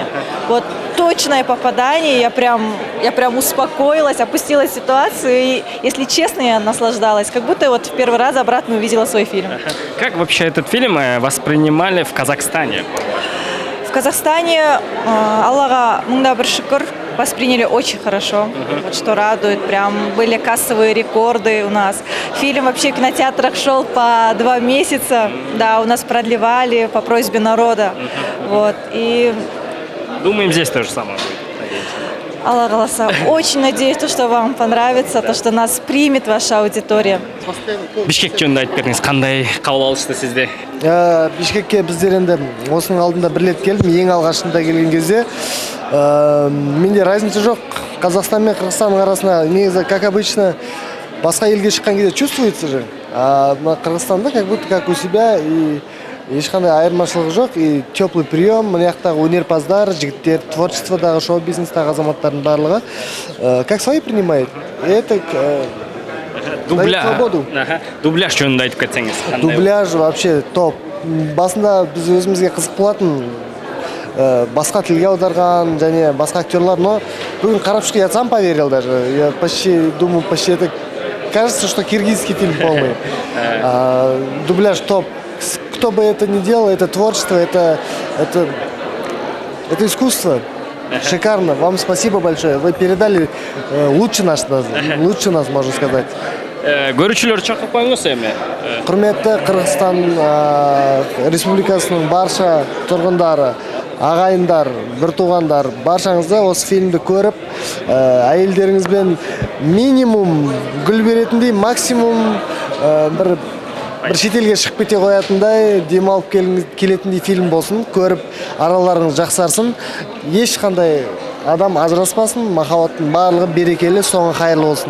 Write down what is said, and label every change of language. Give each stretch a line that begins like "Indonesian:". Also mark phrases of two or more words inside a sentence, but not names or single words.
Russian: Вот точное попадание, я прям успокоилась, опустила ситуацию, и, если честно, я наслаждалась, как будто вот в первый раз обратно увидела свой фильм. Как вообще этот фильм воспринимали в Казахстане?
Kazakh: В Казахстане, Аллаха мыңда бір шүкір,
Russian: восприняли очень хорошо, вот что радует, прям были кассовые рекорды у нас. Фильм вообще в кинотеатрах шел по 2 месяца, да, у нас продлевали по просьбе народа, вот, и... Думаем, здесь то же самое будет.
Kazakh: Алла қаласа,
Russian: очень надеюсь, что вам понравится, то, что нас примет ваша аудитория.
Kazakh: Бишкек жөнінде айтып бердіңіз, қандай қабыл алышты сізде? Бишкекке біздер енді осының алдында бір рет келдім, ең алғашында келген кезде. Менде разница жоқ. Қазақстан мен Қырғызстанның арасында негізі,
Russian: как обычно,
Kazakh: басқа елге шыққан кезде
Russian: чувствуется же.
Kazakh: А Қырғызстанда
Russian: как будто как у себя,
Kazakh: и ешқандай айырмашылығы жоқ,
Russian: и теплый прием,
Kazakh: мына жақтағы өнерпаздар, жігіттер, творчестводағы, шоу-бизнестағы азаматтардың барлығы
Russian: как свои принимает. Это
Kazakh: Дубляж жөнінде айтып кетсеңіз.
Russian: Дубляж вообще топ.
Kazakh: Басында біз өзімізге қызық болатын, басқа тілге аударған және басқа актерлар, но бүгін қарап шыққан,
Russian: я сам поверил даже. Я почти думаю, это кажется, что киргизский фильм полный. Дубляж топ. Кто бы это ни делал, это творчество, это искусство. Шикарно. Вам спасибо большое. Вы передали лучше нас, можно сказать.
Kazakh: Көрушілер шақырып қойыңыз еме? Құрметті Қырғызстан Республикасының барша тұрғындары, ағайындар, бір туғандар, баршаңызды осы фильмді көріп, әйелдеріңізбен минимум гүл беретіндей, максимум бір шетелге шығып кете қоятындай, демалып келетіндей фильм болсын, көріп араларыңыз жақсарсын, ешқандай адам ажыраспасын, махаббаттың барлығы берекелі, соңы қайырлы болсын.